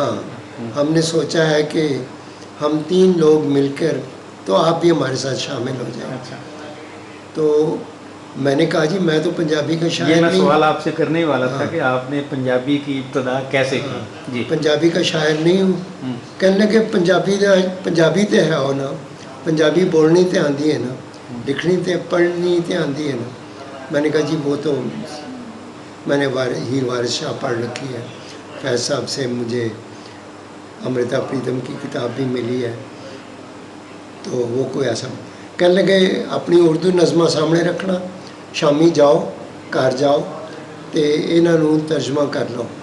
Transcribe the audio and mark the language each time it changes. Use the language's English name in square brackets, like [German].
[Urdu] ہاں ہم نے سوچا ہے کہ ہم 3 لوگ مل کر، تو آپ بھی ہمارے ساتھ شامل ہو جائیں. تو میں نے کہا جی میں تو پنجابی کا شاعر یہ میں نہیں، سوال آپ سے کرنے ہی والا تھا کہ آپ نے پنجابی کی ابتدا کیسے کی؟ جی پنجابی کا شاعر نہیں ہوں. [Punjabi] کہنے لگے پنجابی تے ہے ہو نا، پنجابی بولنی تے آندی ہے نا، لکھنی تے پڑھنی تے آندی ہے نا. [Urdu] میں نے کہا جی وہ تو میں نے ہیر وارث شاہ پڑھ رکھی ہے، فیض صاحب سے مجھے امرتا پریتم کی کتاب بھی ملی ہے، تو وہ کوئی ایسا. کہنے لگے اپنی اردو نظمہ سامنے رکھنا، [Punjabi] شامی جاؤ گھر جاؤ تے انہوں ترجمہ کر لو.